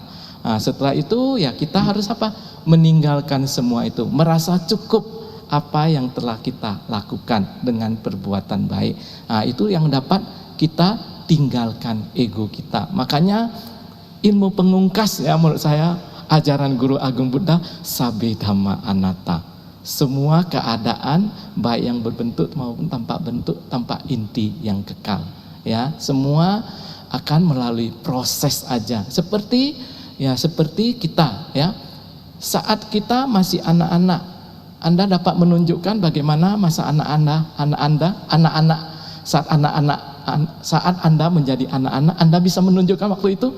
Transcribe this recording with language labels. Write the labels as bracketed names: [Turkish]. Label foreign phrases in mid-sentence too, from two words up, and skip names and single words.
[Indonesian] Nah, setelah itu ya kita harus apa? Meninggalkan semua itu, merasa cukup apa yang telah kita lakukan dengan perbuatan baik. Nah, itu yang dapat kita tinggalkan ego kita. Makanya ilmu pengungkas, ya, menurut saya ajaran Guru Agung Buddha, [Pali] sabbe dhamma anatta. [Indonesian] Semua keadaan baik yang berbentuk maupun tanpa bentuk, tanpa inti yang kekal, ya. Semua akan melalui proses aja. Seperti kita, ya. Saat kita masih anak-anak, Anda dapat menunjukkan bagaimana masa anak-anak saat Anda menjadi anak-anak, Anda bisa menunjukkan waktu itu?